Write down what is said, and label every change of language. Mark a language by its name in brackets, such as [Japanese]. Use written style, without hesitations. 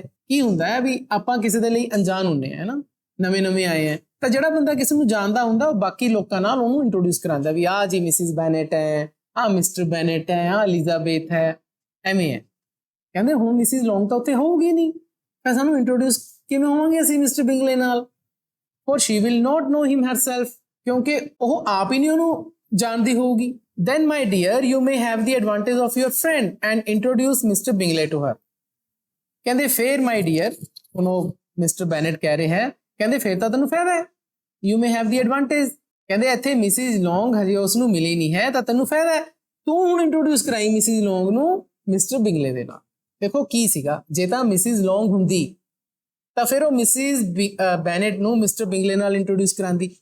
[Punjabi] ਕੀ ਹੁੰਦਾ ਹੈ ਵੀ ਆਪਾਂ ਕਿਸੇ ਦੇ ਲਈ ਅਣਜਾਣ ਹੁੰਦੇ ਆ ਨਾ, ਨਵੇਂ ਆਏ ਆ, ਤਾਂ ਜਿਹੜਾ ਬੰਦਾ ਕਿਸੇ ਨੂੰ ਜਾਣਦਾ ਹੁੰਦਾ ਉਹ ਬਾਕੀ ਲੋਕਾਂ ਨਾਲ ਉਹਨੂੰ ਇੰਟਰੋਡਿਊਸ ਕਰਾਉਂਦਾ ਵੀ ਆਹ ਜੀ ਮਿਸਿਸ ਬੈਨੇਟ ਹੈ, ਆਹ ਮਿਸਟਰ ਬੈਨੇਟ ਹੈ, ਆਹ ਐਲਿਜ਼ਾਬੈਥ ਹੈ, ਐਵੇਂ ਹੈ। ਕਹਿੰਦੇ ਹੁਣ ਮਿਸਿਸ ਲੌਂਗ ਤਾਂ ਉੱਥੇ ਹੋਊਗੀ ਨਹੀਂ, ਤਾਂ ਸਾਨੂੰ ਇੰਟਰੋਡਿਊਸ ਕਿਵੇਂ ਹੋਵਾਂਗੇ ਅਸੀਂ ਮਿਸਟਰ ਬਿੰਗਲੇ ਨਾਲ। [English] for she will not know him herself, [Punjabi] ਕਿਉਂਕਿ ਉਹ ਆਪ ਹੀ ਨਹੀਂ ਉਹਨੂੰ ਜਾਣਦੀ ਹੋਊਗੀ। [English] then my dear you may have the advantage of your friend and introduce Mr. Bingley to her। [Punjabi] ਕਹਿੰਦੇ ਫੇਰ [English] my dear, [Punjabi] ਹੁਣ ਉਹ ਮਿਸਟਰ ਬੈਨੇਟ ਕਹਿ ਰਹੇ ਹੈ, ਕਹਿੰਦੇ ਫੇਰ ਤਾਂ ਤੈਨੂੰ ਫਾਇਦਾ ਹੈ, [English] you may have the advantage। [Punjabi] ਕਹਿੰਦੇ ਇੱਥੇ ਮਿਸਿਸ ਲੌਂਗ ਹਜੇ ਉਸ ਨੂੰ ਮਿਲੀ ਨਹੀਂ ਹੈ ਤਾਂ ਤੈਨੂੰ ਫਾਇਦਾ ਹੈ, ਤੂੰ ਹੁਣ ਇੰਟਰੋਡਿਊਸ ਕਰਾਈ ਮਿਸਿਸ ਲੌਂਗ ਨੂੰ ਮਿਸਟਰ ਬਿੰਗਲੇ ਦੇ ਨਾਲ। ਦੇਖੋ ਕੀ ਸੀਗਾ, ਜੇ ਤਾਂ ਮਿਸਿਸ ਲੌਂਗ ਹੁੰਦੀ ਤਾਂ ਫਿਰ ਉਹ ਮਿਸਿਸ ਬੈਨੇਟ ਨੂੰ ਮਿਸਟਰ ਬਿੰਗਲੇ ਨਾਲ ਇੰਟਰੋਡਿਊਸ ਕਰਾਂਦੀ।